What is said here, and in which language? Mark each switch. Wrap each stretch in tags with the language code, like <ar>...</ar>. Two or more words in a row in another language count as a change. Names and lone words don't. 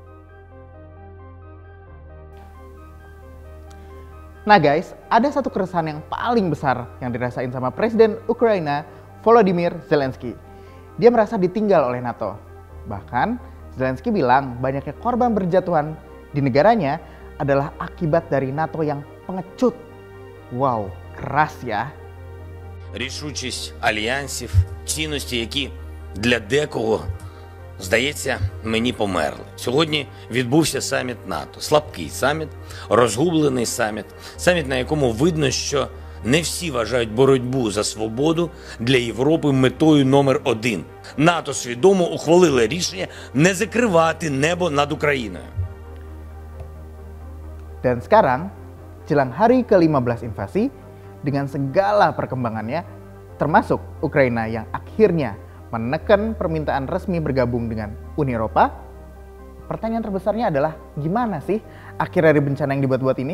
<id>Nah guys, ada satu keresahan yang paling besar yang dirasain sama Presiden Ukraina Volodymyr Zelensky. Dia merasa ditinggal oleh NATO. Bahkan Zelensky bilang banyaknya korban berjatuhan di negaranya adalah akibat dari NATO yang pengecut. Wow, keras ya.</id> <uk>Рішучість альянсів, цінності, які для декого, здається, мені померли. Сьогодні відбувся саміт НАТО. Слабкий саміт, розгублений саміт. Саміт, на якому видно, що не всі вважають боротьбу за свободу для Європи метою номер 1. НАТО свідомо ухвалило рішення не закривати небо над Україною.</uk> <id>Dan sekarang, jelang hari ke-15 invasi, dengan segala perkembangannya, termasuk Ukraina yang akhirnya menekan permintaan resmi bergabung dengan Uni Eropa, pertanyaan terbesarnya adalah gimana sih akhir dari bencana yang dibuat-buat ini?</id>